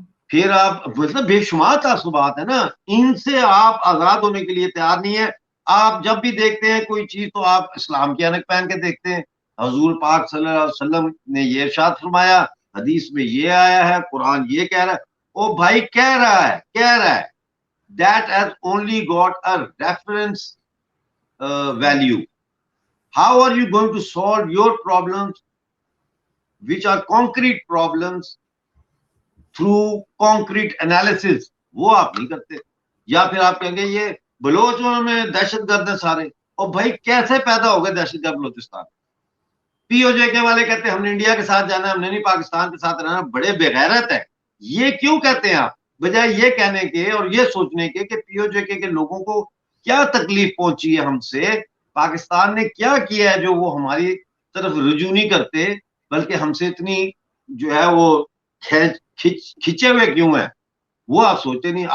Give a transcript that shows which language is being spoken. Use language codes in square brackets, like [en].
[hi] फिर आप, मतलब बेशुमार तासुबात है ना, इनसे आप आजाद होने के लिए तैयार नहीं है। आप जब भी देखते हैं कोई चीज तो आप इस्लाम की ऐनक पहन के देखते हैं। हजूर पाक सल्लल्लाहु अलैहि वसल्लम ने ये इरशाद फरमाया, हदीस में ये आया है, कुरान ये कह रहा है। ओ भाई, कह रहा है, [en] that has only got a reference value. How are you going to solve your problems, which are concrete problems, through concrete analysis? [hi] वो आप नहीं करते। या फिर आप कहेंगे ये बलोचों में दहशतगर्द है सारे। और भाई, कैसे पैदा हो गए दहशतगर्द बलोचिस्तान? पीओजे के वाले कहते हैं हमने इंडिया के साथ जाना है, हमने नहीं पाकिस्तान के साथ रहना। बड़े बेगैरत है। ये क्यों कहते हैं आप, बजाय ये कहने के और ये सोचने के कि पीओजे के लोगों को क्या तकलीफ पहुंची है हमसे, पाकिस्तान ने क्या किया है जो वो हमारी तरफ रुजू नहीं करते, बल्कि हमसे इतनी जो है वो खिंचे हुए क्यों है, वो आप सोचते नहीं।